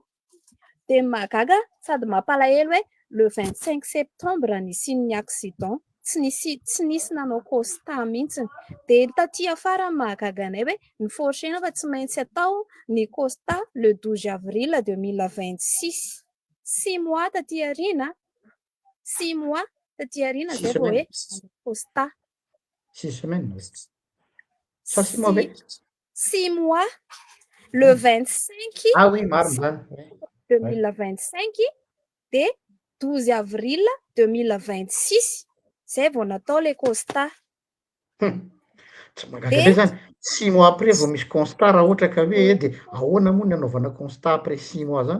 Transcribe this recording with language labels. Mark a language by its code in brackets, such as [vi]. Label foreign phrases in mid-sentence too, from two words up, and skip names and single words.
[mg] De magaga sady mampalahelo hoe le 25 septembre nisin'ny accident tsy nisy nanao constat mihitsy de taty afara mahagaganay hoe ny forcena fa tsy maintsy atao ny constat le 12 avril 2026. 6 mois taty aoriana 6 mois taty aoriana zay vao hoe constat [fr] 6 semaines. Ça 6 mois avec 6 mois le 25 ah oui [mg] marina 2025 de 12 avril 2026 zay vao natao le constat. Tsy magagabe zany 6 [fr] mois après [mg] vao misy constat raha ohatra ka hoe de ahoana moa ny anaovana constat [fr] après 6 mois [mg] zany.